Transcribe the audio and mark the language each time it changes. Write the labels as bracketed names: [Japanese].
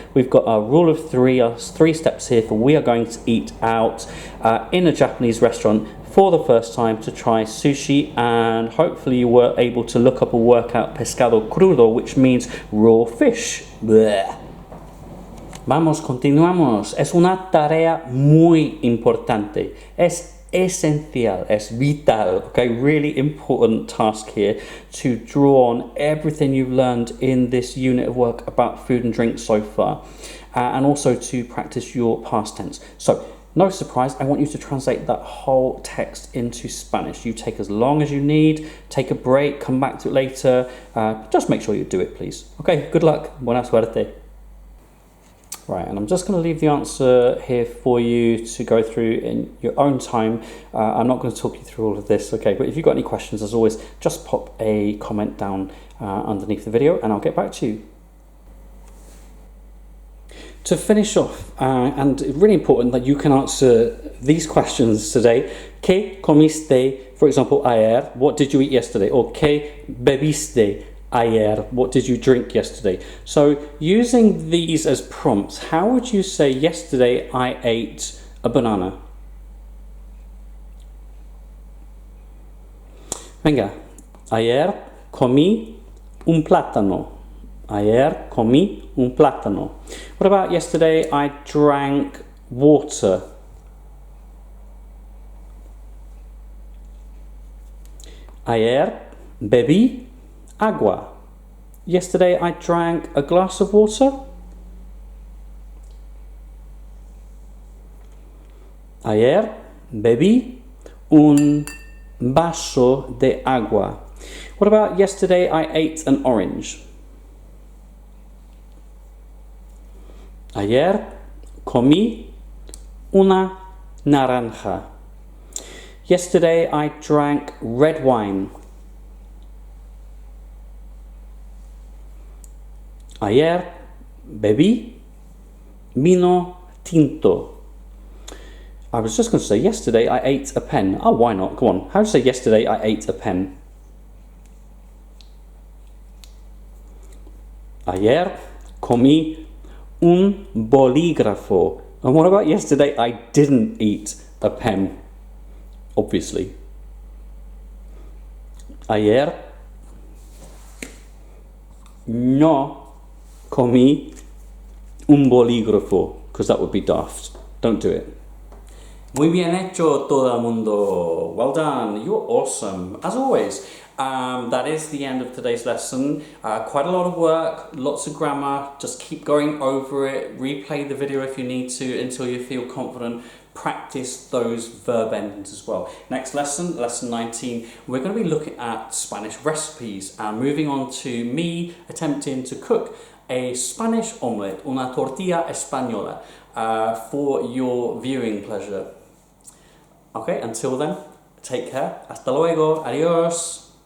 [English] We've got our rule of 3, our 3 steps here for we are going to eat out in a Japanese restaurant for the first time to try sushi, and hopefully you were able to look up or work out [Spanish] pescado crudo, [English] which means raw fish. [Spanish] Blech. Vamos, continuamos. Es una tarea muy importante. Es esencial, es vital, [English] okay, really important task here to draw on everything you've learned in this unit of work about food and drink so far, and also to practice your past tense. So, no surprise, I want you to translate that whole text into Spanish. You take as long as you need, take a break, come back to it later, just make sure you do it, please. Okay, good luck, [Spanish] buena suerte. [English] Right, and I'm just going to leave the answer here for you to go through in your own time. I'm not going to talk you through all of this, okay? But if you've got any questions, as always, just pop a comment down underneath the video and I'll get back to you. To finish off, and really important that you can answer these questions today. [Spanish] ¿Qué comiste, [English] for example, [Spanish] ayer? [English] What did you eat yesterday? Or [Spanish] ¿qué bebiste ayer? [English] What did you drink yesterday? So using these as prompts, how would you say yesterday I ate a banana? [Spanish] Venga, ayer comí un plátano. Ayer comí un plátano. [English] What about yesterday I drank water? [Spanish] Ayer bebí agua. [English] Yesterday I drank a glass of water. [Spanish] Ayer bebí un vaso de agua. [English] What about yesterday I ate an orange? [Spanish] Ayer comí una naranja. [English] Yesterday I drank red wine. [Spanish] Ayer bebí vino tinto. [English] I was just going to say yesterday I ate a pen. Oh, why not? Come on. How do you say yesterday I ate a pen? [Spanish] Ayer comí un bolígrafo. [English] And what about yesterday I didn't eat a pen? Obviously. [Spanish] Ayer no comí un bolígrafo, [English] because that would be daft. Don't do it. [Spanish] Muy bien hecho, todo el mundo. [English] Well done. You're awesome. As always, that is the end of today's lesson. Quite a lot of work, lots of grammar. Just keep going over it. Replay the video if you need to until you feel confident. Practice those verb endings as well. Next lesson, lesson 19, we're going to be looking at Spanish recipes and moving on to me attempting to cook a Spanish omelette, [Spanish] una tortilla española, [English] for your viewing pleasure. Okay, until then, take care. [Spanish] Hasta luego. Adios.